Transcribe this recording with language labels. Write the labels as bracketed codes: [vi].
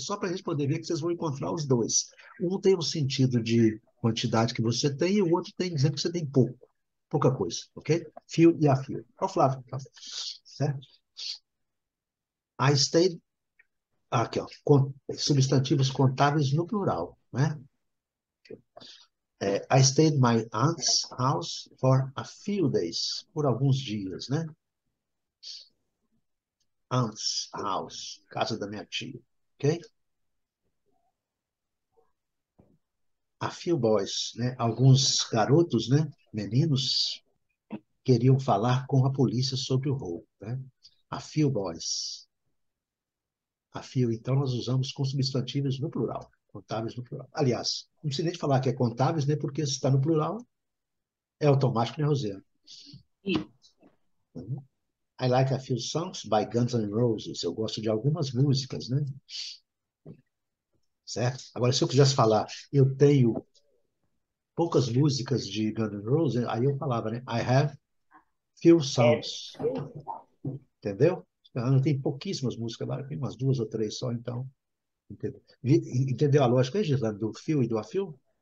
[pt] Só para a gente poder ver que vocês vão encontrar os dois. Um tem um sentido de quantidade que você tem e o outro tem dizendo que você tem pouco. Pouca coisa, ok? Fio e a fio. Ó, Flávio, tá? Certo? [en] I stayed... [pt] Aqui, ó. Substantivos contáveis no plural, né? [en] I stayed my aunt's house for a few days. [pt] Por alguns dias, né? [en] Aunt's house, [pt] casa da minha tia, ok? [en] A few boys, [pt] né? Alguns garotos, né? Meninos queriam falar com a polícia sobre o roubo, né? [en] A few boys. [pt] A few, então, nós usamos com substantivos no plural, contáveis no plural. Aliás, não precisa nem de falar que é contáveis, né? Porque se está no plural, é automático, né, Rosana? [en] I like a few songs by Guns N' Roses. [pt] Eu gosto de algumas músicas, né? Certo? Agora, se eu quisesse falar, eu tenho poucas músicas de Guns N' Roses, aí eu falava, né? [en] I have few songs. Entendeu? [pt] Eu tenho pouquíssimas músicas lá, tem umas duas ou três só, então. Entendeu, entendeu a lógica aí, Gisele, do fio e do afio?